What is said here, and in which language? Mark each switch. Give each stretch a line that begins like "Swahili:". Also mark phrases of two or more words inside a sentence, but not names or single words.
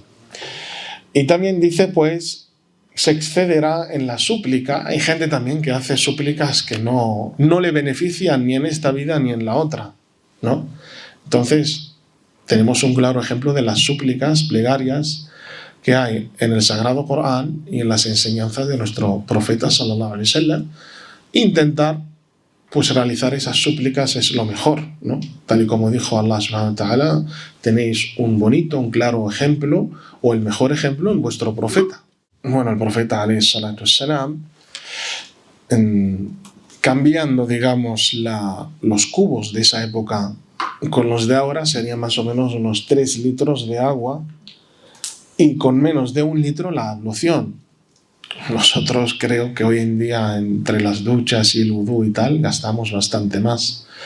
Spanish: Y también dice pues se excederá en la súplica. Hay gente también que hace súplicas que no le benefician ni en esta vida ni en la otra, ¿no? Entonces tenemos un claro ejemplo de las súplicas, plegarias que hay en el Sagrado Corán y en las enseñanzas de nuestro profeta
Arabic: صلى الله عليه وسلم.
Spanish: Intentar pues realizar esas súplicas es lo mejor, ¿no? Tal y como dijo Allah
Arabic: سبحانه وتعالى,
Spanish: tenéis un bonito, un claro ejemplo o el mejor ejemplo en vuestro profeta. Bueno, el profeta
Arabic: عليه الصلاة والسلام,
Spanish: cambiando digamos los cubos de esa época con los de ahora serían más o menos unos 3 litros de agua y con menos de 1 litro la loción. Nosotros creo que hoy en día entre las duchas y el vudú y tal gastamos bastante más.